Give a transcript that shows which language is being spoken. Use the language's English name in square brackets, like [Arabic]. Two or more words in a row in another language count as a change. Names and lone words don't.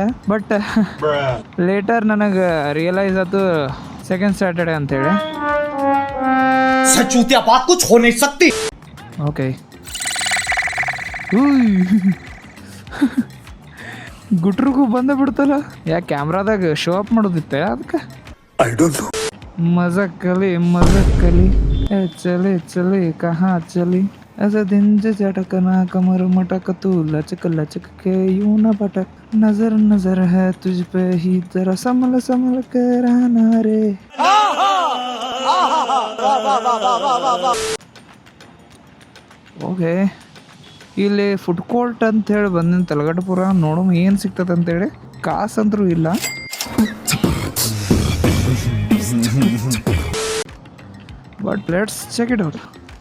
[English] but later [Kannada] ನನಗೆ ರಿಯಲೈಸ್ ಆಯ್ತು [English] second Saturday [Kannada] ಅಂತೇಳಿ. ಓಕೆ, ಗುಟ್ರಿಗೂ ಬಂದೇ ಬಿಡ್ತಲ್ಲ. ಯಾಕೆ ಕ್ಯಾಮ್ರಾದಾಗ [English] show up [Kannada] ಮಾಡೋದಿತ್ತೆ ಅದಕ್ಕೆ? [English] I don't know. [Hindi] मजक्कली चले चले कहाँ चली ऐसा दिन जे झटकना कमर मटक तू लचक लचक के यूं न भटक नजर नजर है तुझ पे ही जरा संभल संभल के रहना रे. [Kannada] ಓಕೆ, ಇಲ್ಲಿ [English] food court [Kannada] ಅಂತೇಳಿ ಬಂದಿನ ತಲಗಟ್ಟಪುರ. ನೋಡೋಣ ಏನು ಸಿಗ್ತದೆ ಅಂತೇಳಿ. ಕಾಸಂತರೂ ಇಲ್ಲ. [English] but let's check it out.